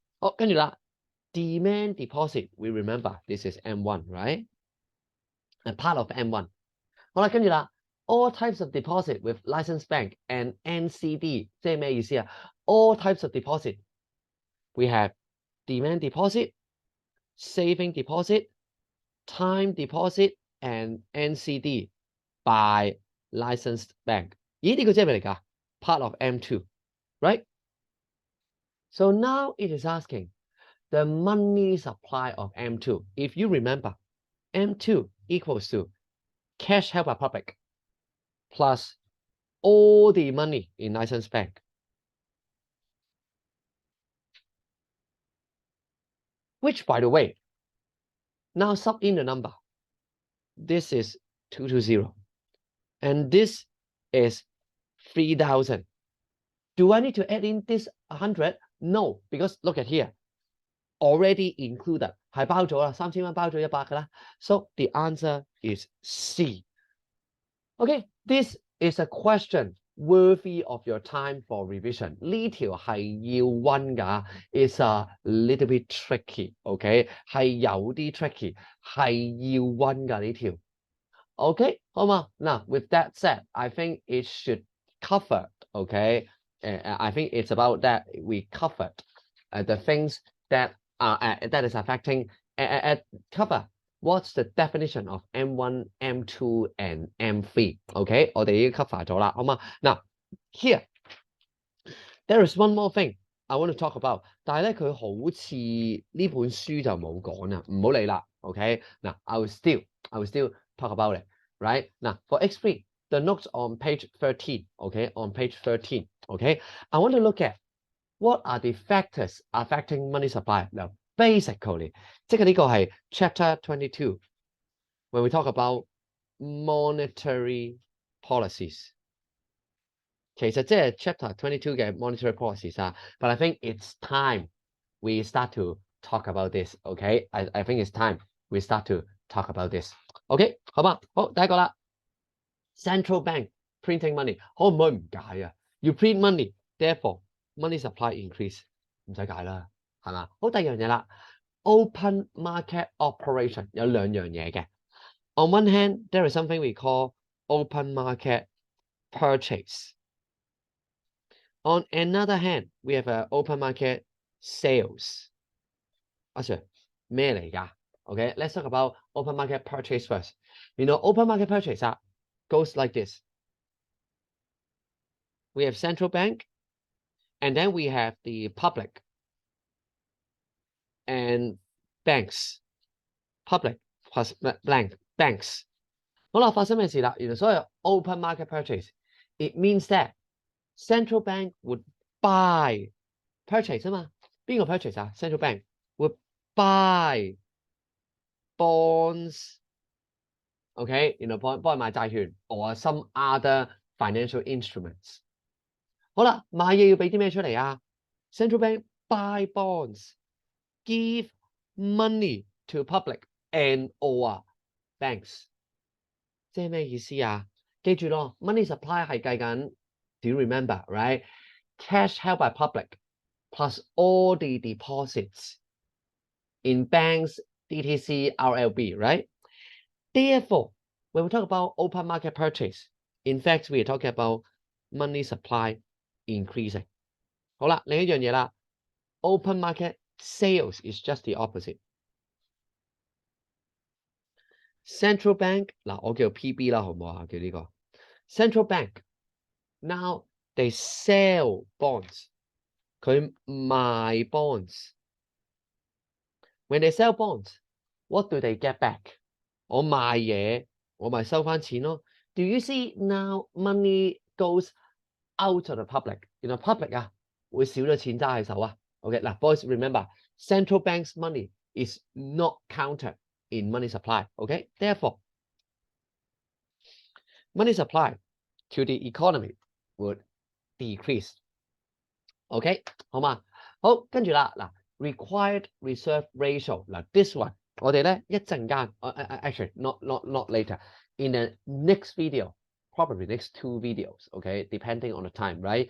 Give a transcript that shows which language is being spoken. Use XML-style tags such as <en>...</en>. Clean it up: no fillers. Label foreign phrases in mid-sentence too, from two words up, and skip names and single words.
<en>好，</en> <yue>跟住啦</yue> <en>，demand deposit we remember this is M1 right？ A part of M1。</en> <yue>好啦，跟住啦</yue> <en>，all types of deposit with licensed bank and NCD</en> <yue>即係咩意思啊</yue> <en>？All types of deposit we have demand deposit, saving deposit, time deposit and NCD by licensed bank。</en> <yue>咦，呢個即係咩嚟㗎 ？</yue> <en>Part of M2, right? So now it is asking the money supply of M2. If you remember, M2 equals to cash held by public plus all the money in licensed bank. Which, by the way, now sub in the number. This is 220. And this is 3,000. Do I need to add in this 100? No, because look at here. Already included.</en> <yue>係包咗啦，3000蚊包咗100㗎啦。</yue> <en>So the answer is C. Okay, this is a question worthy of your time for revision.</en> <yue>呢條係要溫㗎 ，</yue> <en>it's a little bit tricky.</en> <yue>OK， 係有啲 tricky， 係要溫㗎呢條。OK， 好嘛？</yue> <en>嗱 ，with that said, I think it should cover. OK， I think it's about that we covered the things that that is affecting cover. What's the definition of M1, M2 and M3? OK，</en> <yue>我哋已經 cover 咗啦，好嘛？</yue> <en>嗱 ，here there is one more thing I want to talk about，</en> <yue>但係咧佢好似呢本書就冇講啊，唔好理啦。OK， 嗱</yue> <en>I will still talk about it, right? Now for X3, the notes on page 13. OK, on page 13. OK, I want to look at what are the factors affecting money supply. Now, basically,</en> <yue>即係呢個係</yue> <en>chapter 22 when we talk about monetary policies.</en> <yue>其實即係</yue> <en>chapter 22嘅 monetary policies 啊 ，but I think it's time we start to talk about this. OK, I think it's time we start to talk about this.</en> <yue>OK， 好嘛？好，第一個啦 ，</yue> <en>central bank printing money</en> <yue>可唔可以唔解啊？</yue> <en>要 print money, therefore money supply increase</en> <yue>唔使解啦，係嘛？好，第二樣嘢啦</yue> <en>，open market operation</en> <yue>有兩樣嘢嘅。</yue> <en>On one hand, there is something we call open market purchase. On another hand, we have an open market sales.</en> <yue>阿 Sir 咩嚟㗎</yue> <en>？Okay, let's talk about open market purchase first. You know, open market purchase goes like this. We have central bank, and then we have the public and banks. Public plus blank banks.</en> <yue>好啦，發生咩事啦？原來所謂</yue> <en>open market purchase, it means that central bank would buy purchase</en> <yue>啊嘛，邊個</yue> <en>purchase 啊 ？Central bank would buy bonds,</en> <yue>OK， 然後幫佢買債券</yue> <en>or some other financial instruments。</en> <yue>好啦，買嘢要俾啲咩出嚟啊</yue> <en>？Central bank buy bonds, give money to public and or banks。</en> <yue>即係咩意思啊？記住咯 ，</yue> <en>money supply</en> <yue>係計緊 ，</yue> <en>do you remember right? Cash held by public plus all the deposits in banks, DTC, RLB, right? Therefore, when we talk about open market purchase, in fact, we are talking about money supply increasing.</en> <yue>好啦，另一樣嘢啦</yue> <en>，open market sales is just the opposite. Central bank</en> <yue>嗱，我叫 PB 啦，好唔好啊？叫呢個</yue> <en>Central bank now they sell bonds，</en> <yue>佢賣</yue> <en>bonds。 When they sell bonds, what do they get back?</en> <yue>我賣嘢，我咪收翻錢咯。</yue> <en>Do you see now money goes out of the public? public</en> <yue>啊，會少咗錢揸喺手啊。</yue> <en>OK 嗱 ，boys remember central bank's money is not counted in money supply. OK, therefore money supply to the economy would decrease. OK</en> <yue>好嘛？好，跟住啦嗱</yue> <en>，required reserve ratio 嗱 ，this one</en> <yue>我哋咧一陣間</yue> <en>，actually not later in the next video, probably next 2 videos, okay, depending on the time, right?</en>